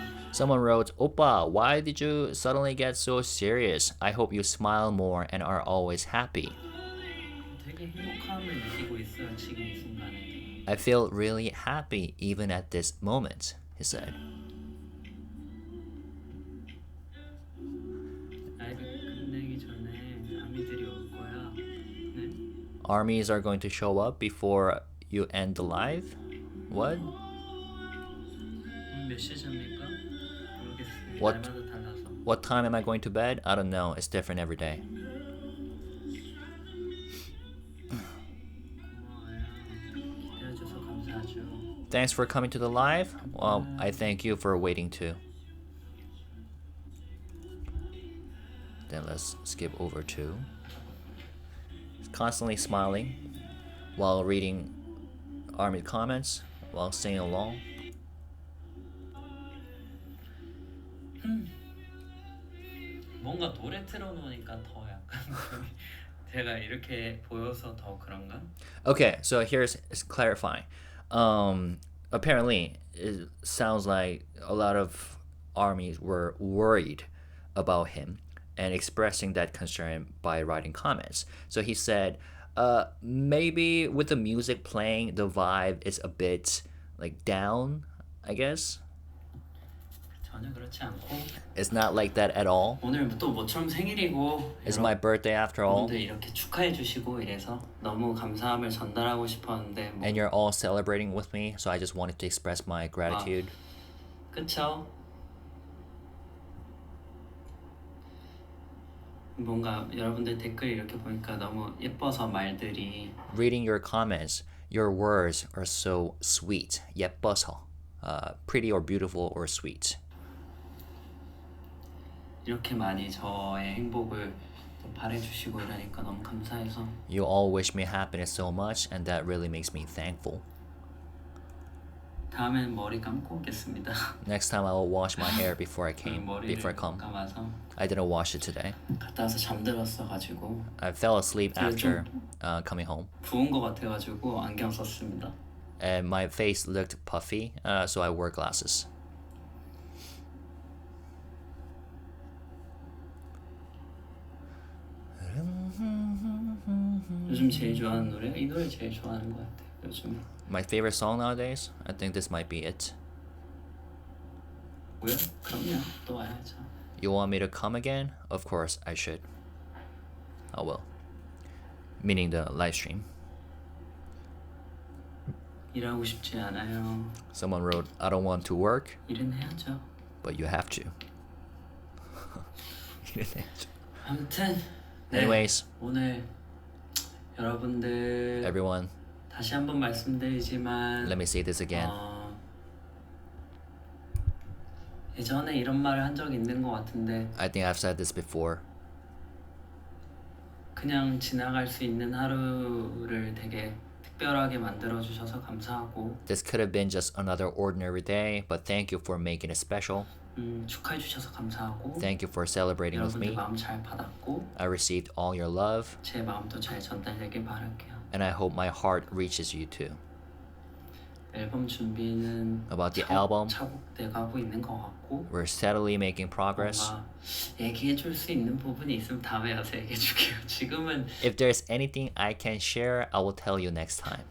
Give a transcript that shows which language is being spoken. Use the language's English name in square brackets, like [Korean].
[English] Someone wrote, "Oppa, why did you suddenly get so serious? I hope you smile more and are always happy." [Korean] 되게 행복함을 느끼고 있어요 지금 이 순간에. [English] I feel really happy even at this moment, he said. [Korean] 라이브 끝내기 전에 아미들이 올 거야. 네? [English] Armies are going to show up before you end the live? What? [Korean] 몇 시 전입니까? 모르겠어요. [English] What? [Korean] 날마다 달라서. [English] What time am I going to bed? I don't know. It's different every day. [Korean] 고마워요. 기대해줘서 감사하죠. [English] Thanks for coming to the live. Well, I thank you for waiting too. Then let's skip over to constantly smiling while reading army comments, while singing along. [Korean] 뭔가 노래 틀어놓으니까 더 약간 제가 이렇게 보여서 더 그런가? [English] Okay, so here's clarifying. Apparently, it sounds like a lot of armies were worried about him and expressing that concern by writing comments. So he said, maybe with the music playing, the vibe is a bit like down, I guess. [Korean] 전혀 그렇지 않고 [English] It's not like that at all. [Korean] 오늘 또 모처럼 생일이고 [English] It's my birthday after all. [Korean] 여러분들 이렇게 축하해 주시고 이래서 너무 감사함을 전달하고 싶었는데 뭐 [English] And you're all celebrating with me, so I just wanted to express my gratitude. [Korean] 그쵸? 뭔가 여러분들 댓글 이렇게 보니까 너무 예뻐서 말들이 [English] Reading your comments, your words are so sweet. 예뻐서. Pretty or beautiful or sweet. [Korean] 이렇게 많이 저의 행복을 또 바래주시고 이러니까 너무 감사해서 [English] You all wish me happiness so much, and that really makes me thankful. [Korean] 다음엔 머리 감고 오겠습니다. [English] Next time I will wash my hair before I [Korean] 머리를 [English] come. [Korean] 감아서 [English] I didn't wash it today. [Korean] 갔다 와서 잠들었어가지고 [English] I fell asleep [Korean] 그래서 [English] after [Korean] 좀 [English] coming home, [Korean] 부은 거 같아가지고 안경 썼습니다. [English] and my face looked puffy, so I wore glasses. [Korean] 요즘 제일 좋아하는 노래? 이 노래 제일 좋아하는 것 같아요. 요즘 [English] My favorite song nowadays? I think this might be it. [Korean] 뭐야? 그럼요. 또 와야죠. [English] You want me to come again? Of course I should. I will. Meaning the live stream. [Korean] 일하고 싶지 않아요. [English] Someone wrote, I don't want to work, [Korean] 일은 해야죠. [English] but you have to. [Korean] 일은 해야죠. 아무튼 네, [English] Anyways, [Korean] 오늘 여러분들 [English] everyone, [Korean] 다시 한번 말씀드리지만 [English] let me say this again. [Korean] 예전에 이런 말을 한 적이 있는 것 같은데 [English] I think I've said this before. [Korean] 그냥 지나갈 수 있는 하루를 되게 특별하게 만들어주셔서 감사하고 [English] This could have been just another ordinary day, but thank you for making it special. [Korean] 축하해주셔서 감사하고 [English] Thank you for celebrating with [Korean] 여러분들 [English] me. [Korean] 마음 잘 받았고 [English] I received all your love, [Korean] 제 마음도 잘 전달되길 바랄게요. [English] and I hope my heart reaches you too. [Korean] 앨범 준비는 [English] About the album, [Korean] 차곡돼 가고 있는 것 같고 [English] we're steadily making progress. [Korean] 뭔가 얘기해줄 수 있는 부분이 있으면 다음에 와서 얘기해줄게요. 지금은 [English] If there's anything I can share, I will tell you next time.